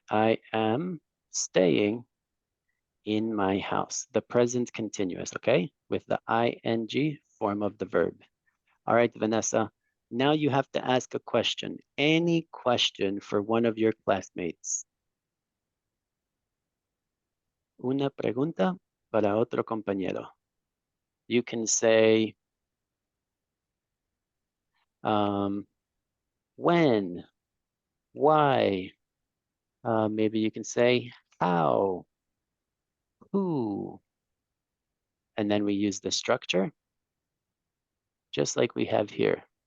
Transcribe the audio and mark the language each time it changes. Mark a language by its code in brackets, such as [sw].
[en] I am staying in my house. The present continuous, okay? With the ing form of the verb. All right, Vanessa. Now you have to ask a question. Any question for one of your classmates. [es] Una pregunta para otro compañero. [en] You can say, when, why, maybe you can say how, who, and then we use the structure, just like we have here.